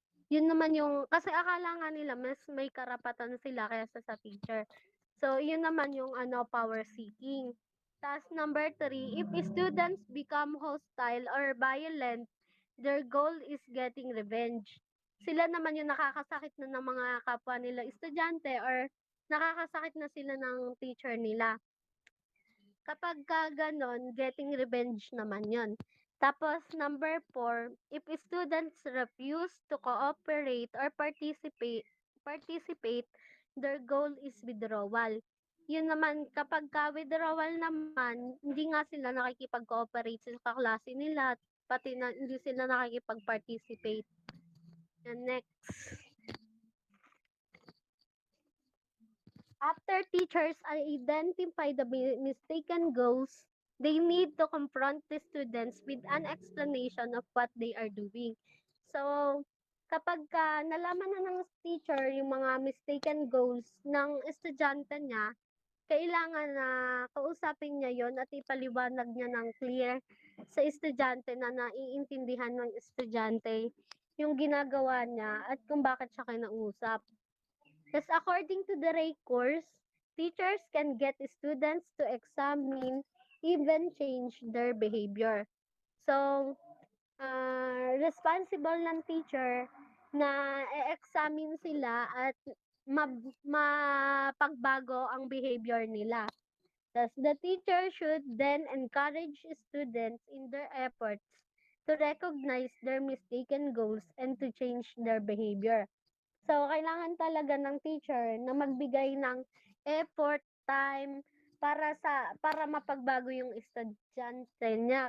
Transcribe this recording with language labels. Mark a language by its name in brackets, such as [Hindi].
[Filipino] Yun naman yung, kasi akala nga nila mas may karapatan sila kaysa sa teacher. So, yun naman yung [English] power seeking. [Filipino] Tapos [English] number 3, if students become hostile or violent, their goal is getting revenge. [Filipino] Sila naman yung nakakasakit na ng mga kapwa nila estudyante or nakakasakit na sila ng teacher nila. Kapag ganon, getting revenge naman yon. Tapos, [English] number 4, if students refuse to cooperate or participate, their goal is withdrawal. [Filipino] Yun naman, kapag withdrawal naman, hindi nga sila nakikipag-cooperate sa kaklase nila, pati na hindi sila nakikipag-participate. [English] And next. After teachers identify the mistaken goals, they need to confront the students with an explanation of what they are doing. [Filipino] So, kapag nalaman na ng teacher yung mga mistaken goals ng estudyante niya, kailangan na kausapin niya yon at ipaliwanag niya ng clear sa estudyante na naiintindihan ng estudyante yung ginagawa niya at kung bakit siya kinausap. [English] Because according to the Ray course, teachers can get students to examine, even change their behavior. [Filipino] So, responsible ng teacher na e-examine sila at mapagbago ang behavior nila. [English] Thus, the teacher should then encourage students in their efforts to recognize their mistaken goals and to change their behavior. [Filipino] So, kailangan talaga ng teacher na magbigay ng effort, time, para mapagbago yung estudyante niya.